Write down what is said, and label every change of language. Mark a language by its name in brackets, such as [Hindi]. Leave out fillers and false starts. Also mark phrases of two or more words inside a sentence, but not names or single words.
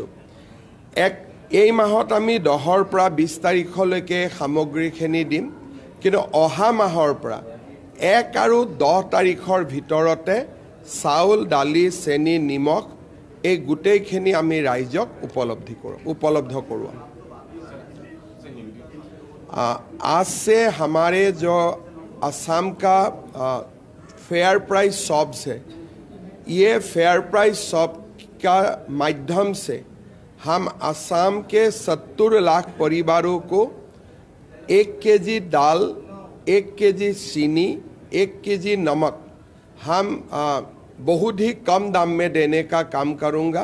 [Assamese] এই মাহত আমি 10ৰ পৰা 20 তাৰিখলৈকে সামগ্ৰীখিনি দিম, কিন্তু অহা মাহৰ পৰা 1 আৰু 10 তাৰিখৰ ভিতৰতে চাউল, দালি, চেনি, নিমখ এই গোটেইখিনি আমি ৰাইজক উপলব্ধ কৰোঁ। [Hindi] आज से हमारे जो असम का [English] fair price shops [Hindi] है, ये [English] fair price shop [Hindi] का माध्यम से हम असम के 70 लाख परिवारों को 1 केजी दाल, 1 केजी चीनी, 1 केजी नमक हम बहुत ही कम दाम में देने का काम करूँगा।